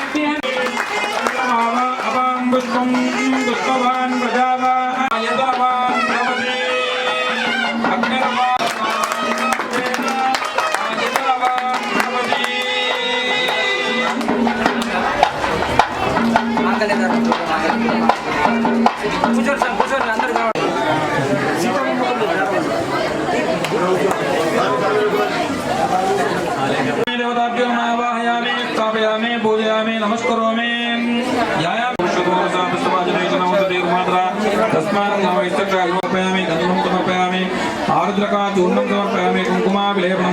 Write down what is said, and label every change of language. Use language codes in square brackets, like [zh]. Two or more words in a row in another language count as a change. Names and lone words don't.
[sa] అపాం పుష్పం పుష్పవాన్ ప్రజావాన్ యదవాన్ భవతి అగ్నిర్వాన్ యదవాన్ భవతి. [te] కూర్చోండి సార్ కూర్చోండి అందరూ కావాలి. [sa] देवताभ्यो आवाहयामि स्थापयामि पूजयामि नमस्करोमि ध्यायामि तस्मात् समर्पयामि गन्धं समर्पयामि आर्द्रकाचूर्णं समर्पयामि कुङ्कुमाभिलेपनं